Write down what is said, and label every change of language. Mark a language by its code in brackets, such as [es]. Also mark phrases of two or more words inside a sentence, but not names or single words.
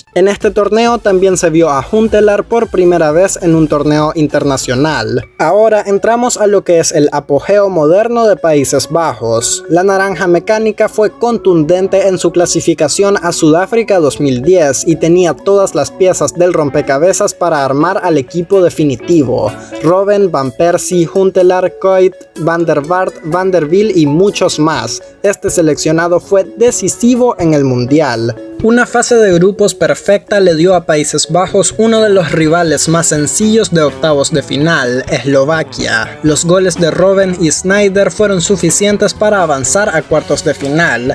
[es] En este torneo también se vio a Huntelaar por primera vez en un torneo internacional. Ahora entramos a lo que es el apogeo moderno de Países Bajos. La Naranja Mecánica fue contundente en su clasificación a Sudáfrica 2010 y tenía todas las piezas del rompecabezas para armar al equipo definitivo. Robben, Van Persie, Huntelaar, Kuyt, Van der Vaart, Van der Wiel y muchos más. Este seleccionado fue decisivo en el Mundial. Una fase de grupos perfecta le dio a Países Bajos uno de los rivales más sencillos de octavos de final, Eslovaquia. Los goles de Robben y Sneijder fueron suficientes para avanzar a cuartos de final.